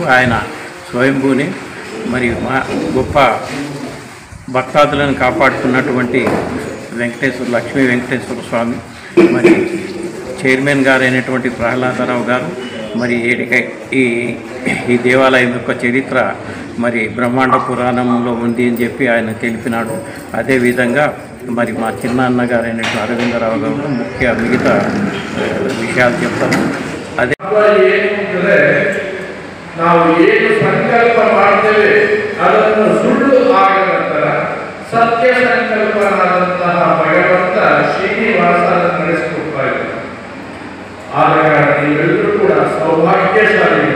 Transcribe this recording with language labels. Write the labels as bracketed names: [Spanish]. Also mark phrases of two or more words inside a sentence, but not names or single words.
[Telugu] ఆయన స్వయంభూని మరి గొప్ప భక్తాదులను కాపాడుతున్నటువంటి లక్ష్మీ వెంకటేశ్వర స్వామి మరి చైర్మన్ గారు అయినటువంటి ప్రహ్లాదరావు గారు మరి ఈ దేవాలయం యొక్క చరిత్ర మరి బ్రహ్మాండ పురాణంలో ఉంది అని చెప్పి ఆయన తెలిపినాడు. అదేవిధంగా మరి మా చిన్న అన్నగారు అయినటువంటి అరవిందరావు గారు మిగతా విషయాలు చెప్తారు. అదే [Kannada] ನಾವು ಏನು ಸಂಕಲ್ಪ ಮಾಡ್ತೇವೆ ಅದನ್ನು ಸುಳ್ಳು ಆಗದ ನಂತರ ಸತ್ಯ ಸಂಕಲ್ಪನಾದಂತಹ ಭಗವಂತ ಶ್ರೀನಿವಾಸ ನಡೆಸಿಕೊಡ್ತಾ ಇದ್ದಾರೆ. ಆದ ಕಾರಣ ನೀವೆಲ್ಲರೂ ಕೂಡ ಸೌಭಾಗ್ಯಶಾಲಿಗಳು.